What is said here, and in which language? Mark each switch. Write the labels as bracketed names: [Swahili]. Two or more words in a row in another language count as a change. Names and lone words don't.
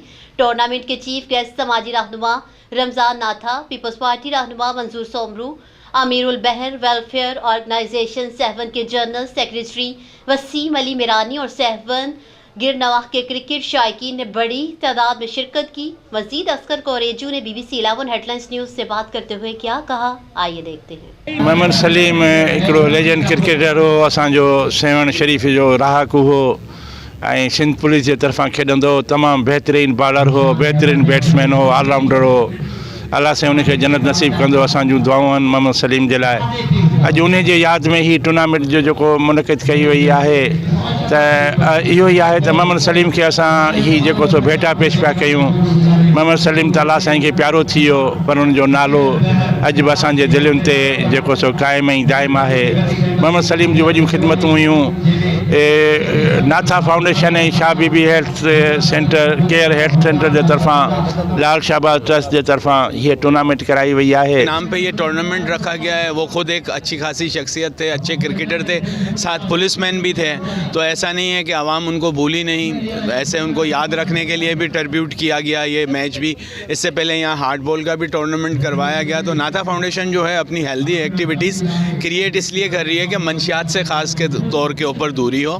[Urdu] ٹورنامنٹ کے [English] chief guest [Urdu] سماجی رہنما رمضان ناتھا، پیپلز پارٹی رہنما منظور سومرو، امیر البحر ویلفیئر آرگنائزیشن سیون کے [English] general secretary [Urdu] وسیم علی میرانی اور سیون گرنواہ کے کرکٹ شائقین نے بڑی تعداد میں شرکت کی. مجید اصغر کوریجو نے BBC 11 ہیڈلائنز نیوز سے بات کرتے ہوئے کیا کہا، آئیے دیکھتے ہیں. [Sindhi] मोहम्मद सलीम हिकिड़ो लेजेंड क्रिकेटर हो, असांजो सेवन शरीफ जो राहकु हो ऐं सिंध पुलिस जे तरफ़ां खेॾंदो हो। तमामु बहितरीन बॉलर हो, बहितरीन बैट्समैन हो, ऑलराउंडर हो। अल्लाह से उनखे जन्नत नसीब कंदो। असांजूं दुआऊं आहिनि मोहम्मद सलीम जे लाइ। अॼु उन जे यादि में ही टूर्नामेंट जो जेको मुनक़िद कई वई आहे त इहो ई आहे त मोहम्मद सलीम खे असां ही जेको सो भेटा पेश पिया कयूं। मोहम्मद सलीम त अल्लाह साईं खे प्यारो थी वियो, पर उनजो नालो अॼु बि असांजे दिलुनि ते जेको सो क़ाइमु ऐं दाइम आहे। मोहम्मद सलीम जूं वॾियूं ख़िदमतूं हुयूं। नाथा फाउंडेशन ऐं शाह बीबी हेल्थ सेंटर केयर हेल्थ सेंटर जे तरफ़ां लाल शहबाज ट्रस्ट जे तरफ़ां [Urdu] یہ ٹورنامنٹ کرائی ہوئی ہے. نام پہ یہ ٹورنامنٹ رکھا گیا ہے۔ وہ خود ایک اچھی خاصی شخصیت تھے، اچھے کرکٹر تھے، ساتھ پولیس مین بھی تھے. تو ایسا نہیں ہے کہ عوام ان کو بھولی نہیں، ایسے ان کو یاد رکھنے کے لیے بھی ٹریبیوٹ کیا گیا یہ میچ بھی. اس سے پہلے یہاں [English] hard ball [Urdu] کا بھی ٹورنامنٹ کروایا گیا۔ تو ناتھا فاؤنڈیشن جو ہے اپنی [English] healthy activities [Urdu] کریئیٹ اس لیے کر رہی ہے کہ منشیات سے خاص کے طور کے اوپر دوری ہو.